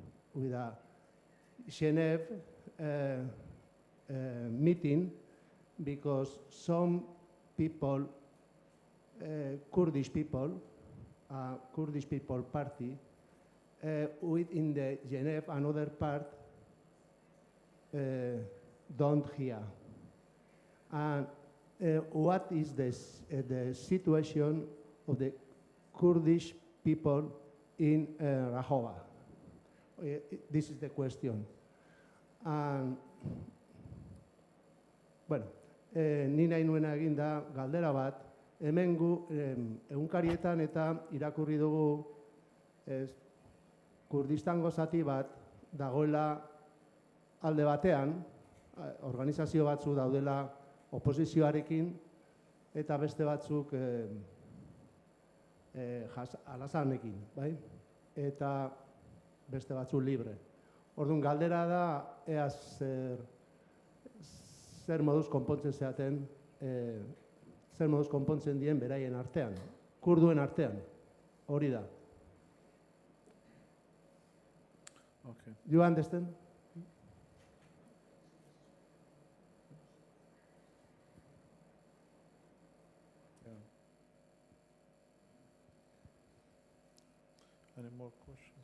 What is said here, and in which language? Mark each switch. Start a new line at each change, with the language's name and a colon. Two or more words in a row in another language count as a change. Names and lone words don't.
English: Geneva meeting, because some people, Kurdish people party, within the Geneva, another part don't hear. And what is the situation of the Kurdish people in Rojava? This is the question. And,
Basque: bueno, ni nahi nuena eginda galdera bat, hemen gu egunkarietan eta irakurri dugu Kurdistango zati bat dagoela alde batean, organizazio batzu daudela oposizioarekin, eta beste batzuk alazanekin, bai? Eta beste batzu libre. Orduan, galdera da, ea zer moduz konpontzen zeaten, zer moduz konpontzen dien beraien artean, kurduen artean, hori da.
English: Okay. You understand? Any more questions?